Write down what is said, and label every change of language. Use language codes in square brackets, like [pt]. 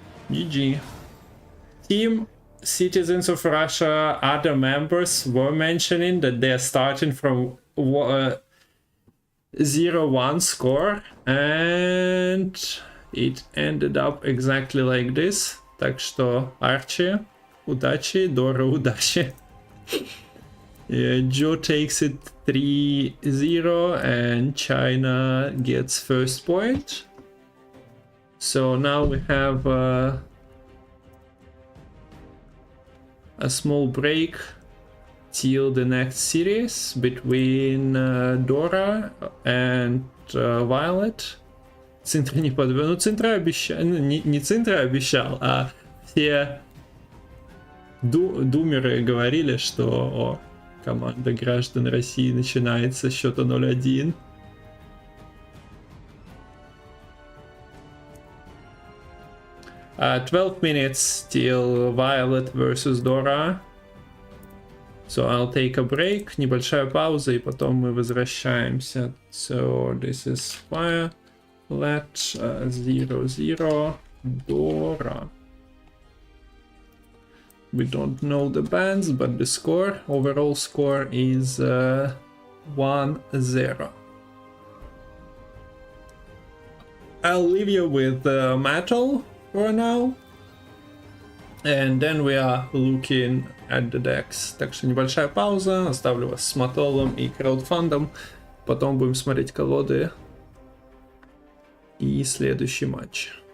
[en] GG. Team Citizens of Russia, other members were mentioning that they're starting from 0-1 score, and it ended up exactly like this. [ru] Так что Арчи, удачи, Дора, удачи. [en] Yeah, Joe takes it 3-0 and China gets first point. So now we have a small break till the next series between Dora and Violet. [ru] Цинтра не подвел. Ну, Цинтра обещал. Не Цинтра обещал, а все думеры говорили, что команда граждан России начинается с счета 0-1. [en] Uh, 12 minutes till Violet versus Dora. So I'll take a break. [ru] Небольшая пауза, и потом мы возвращаемся. [en] So this is Violet 0-0 Dora. We don't know the bands, but the score, overall score is 1-0. I'll leave you with Metal for now. And then we are looking at the decks. [ru] Так что небольшая пауза. Оставлю вас с Матолом и краудфандом. Потом будем смотреть колоды и следующий матч.